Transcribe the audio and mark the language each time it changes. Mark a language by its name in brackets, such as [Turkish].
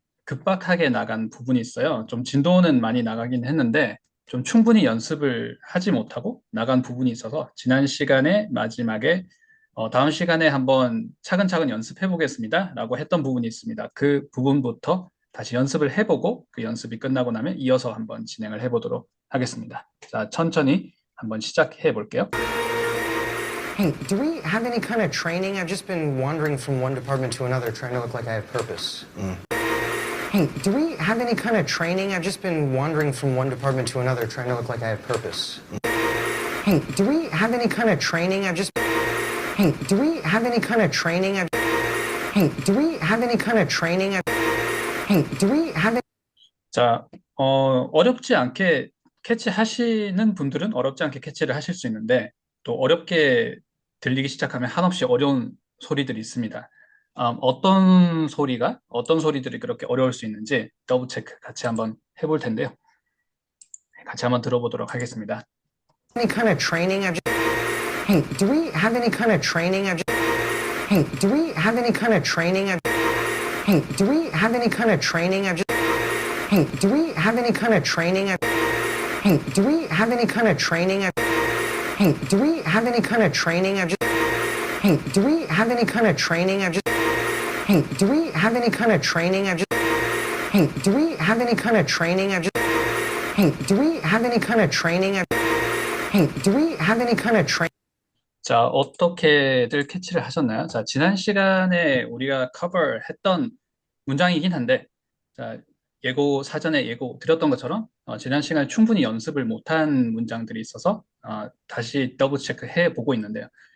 [Korean] 급박하게 나간 부분이 있어요. 좀 진도는 많이 나가긴 했는데 좀 충분히 연습을 하지 못하고 나간 부분이 있어서 지난 시간에 마지막에 다음 시간에 한번 차근차근 연습해 보겠습니다 라고 했던 부분이 있습니다. 그 부분부터 다시 연습을 해보고 그 연습이 끝나고 나면 이어서 한번 진행을 해보도록 하겠습니다. 자, 천천히 한번 시작해 볼게요. [English] Hey, do we have any kind of training? I've just been wandering from one department to another trying to look like I have purpose. Hey, do we have any kind of training? I've just been wandering from one department to another trying to look like I have purpose. Hey, do we have any kind of training? Hey, do we have any kind of training? Hey, do we have any kind of training? Hey, do we have any... [Korean] 자, 어렵지 않게 캐치하시는 분들은 어렵지 않게 캐치를 하실 수 있는데 또 어렵게 들리기 시작하면 한없이 어려운 소리들이 있습니다. 어떤 소리들이 그렇게 어려울 수 있는지 더블 체크 같이 한번 해볼 텐데요. 같이 한번 들어보도록 하겠습니다. [English] Any kind of training? Hey, do we have any kind of training? Hey, do we have any kind of training? Hey, do we have any kind of training? Hey, do we have any kind of training? Hey, do we have any kind of training? Hey, do we have any kind of training? Hey, do we have any kind of training? Hey, do we have any kind of training? Hey, do we have any kind of training? Hey, do we have any kind of training? Hey, do we have any kind of training? [Korean] 자, 어떻게들 캐치를 하셨나요? 자, 지난 시간에 우리가 커버했던 문장이긴 한데, 자, 사전에 예고 드렸던 것처럼, 지난 시간에 충분히 연습을 못한 문장들이 있어서, 다시 더블 체크해 보고 있는데요.